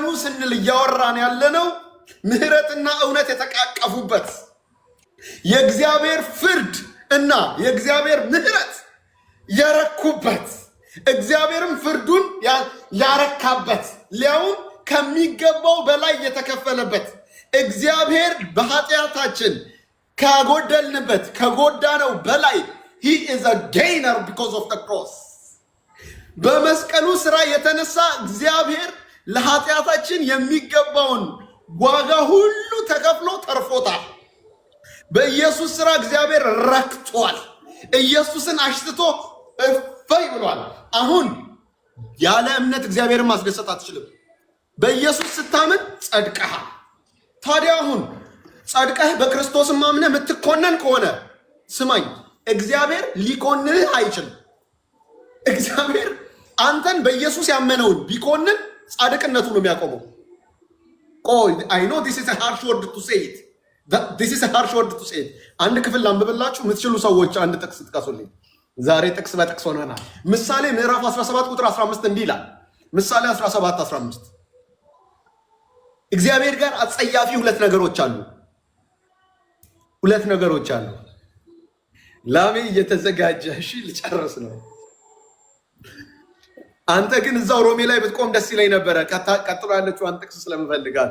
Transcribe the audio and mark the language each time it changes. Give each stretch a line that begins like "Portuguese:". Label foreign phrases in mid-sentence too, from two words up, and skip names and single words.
Amharic: ስንል እያወራን ያለነው ምህረትና እውነት የተቃቀፉበት የእግዚአብሔር ፍርድ እና የእግዚአብሔር ምህረት የረኩበት እግዚአብሔርም ፍርዱን ያረካበት ሊያውም ከሚገባው በላይ የተከፈለበት እግዚአብሔር በኃጢአታችን ካጎደልንበት ከጎዳነው በላይ
English: he is a gainer because of the cross።
Amharic: በመስቀሉ ስራ የተነሳ እግዚአብሔር ለኃጢአታችን የሚገባውን ዋጋ ሁሉ ተከፍሎ ተርፎታል። በኢየሱስ ስራ እግዚአብሔር ረክቷል። ኢየሱስን አሽትቶ እፈይ ብሏል። አሁን ያለ እምነት እግዚአብሔርን ማስደሰት አትችልም። በኢየሱስ ስታምን ጸድቀሃል። ታዲያ አሁን ጸድቀህ በክርስቶስ ማምነህ የምትኮነን ከሆነ ስማኝ፣ እግዚአብሔር ሊኮንንህ አይችልም። እግዚአብሔር አንተን በኢየሱስ ያመነውን ቢኮንን ጻድቅነቱ ነው የሚያቆመው። ቆይ
English: I know this is a harsh word to say it.
Amharic: አንድ ክፍል ላንብብላችሁ የምትችሉ ሰዎች አንድ ጥቅስ ጥቀሱልኝ። ዛሬ ጥቅስ በጥቅስ ሆነናል። ምሳሌ ምዕራፍ 17 ቁጥር 15 እንዲህ ይላል። ምሳሌ 17:15 እግዚአብሔር ጋር አጸያፊ ሁለት ነገሮች አሉ። ላሜ እየተዘጋጀ እሺ ልጨርስ ነው። አንተ ግን እዛው ሮሜ ላይ ብትቆም ደስ ይለኝ ነበረ። ቀጥሎ ያለችው አንድ ጥቅስ ስለምፈልጋት።